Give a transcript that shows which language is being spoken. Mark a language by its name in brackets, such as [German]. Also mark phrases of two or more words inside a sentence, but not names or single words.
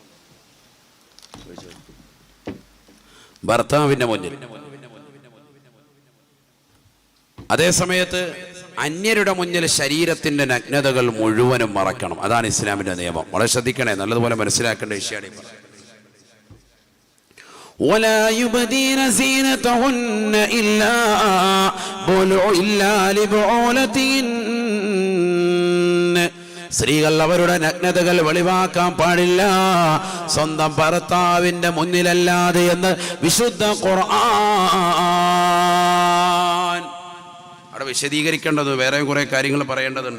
[Malayalam] ഭർത്താവിൻ്റെ മുന്നിൽ. അതേ സമയത്ത് അന്യരുടെ മുന്നിൽ ശരീരത്തിന്റെ നഗ്നതകൾ മുഴുവനും മറക്കണം. അതാണ് ഇസ്ലാമിന്റെ നിയമം. വളരെ ശ്രദ്ധിക്കണേ, നല്ലതുപോലെ മനസ്സിലാക്കേണ്ട വിഷയമാണ്. [Arabic] ولا يبدين زينتهن إلا لبعولتهن. [Malayalam] സ്ത്രീകൾ അവരുടെ നഗ്നതകൾ വെളിവാക്കാൻ പാടില്ല സ്വന്തം ഭർത്താവിന്റെ മുന്നിലല്ലാതെ എന്ന് വിശുദ്ധ ഖുർആൻ. അവിടെ വിശദീകരിക്കേണ്ടത് വേറെ കുറെ കാര്യങ്ങൾ പറയേണ്ടതുണ്ട്.